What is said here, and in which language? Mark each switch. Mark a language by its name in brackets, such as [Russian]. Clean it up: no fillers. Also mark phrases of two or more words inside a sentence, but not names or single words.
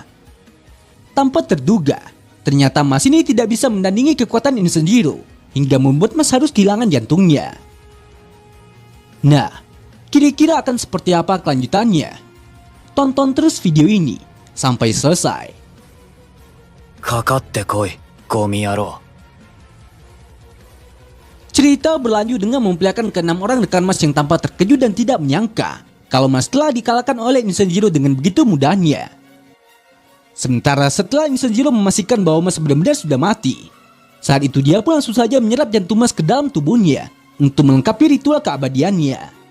[Indonesian] Tanpa terduga, ternyata Mas ini tidak bisa menandingi kekuatan Insenjiro hingga membuat Mas harus kehilangan jantungnya. Nah, kira-kira akan seperti apa kelanjutannya? Tonton terus video ini sampai selesai. [Japanese] かかってこい、ゴミ野郎。 [Indonesian] Cerita berlanjut dengan memperlihatkan ke-6 orang rekan Mas yang tampak terkejut dan tidak menyangka kalau Mas telah dikalahkan oleh Insenjiro dengan begitu mudahnya. Sementara setelah Insenjiro memastikan bahwa Mas benar-benar sudah mati, saat itu dia pun langsung saja menyerap jantung Mas ke dalam tubuhnya untuk melengkapi ritual keabadiannya.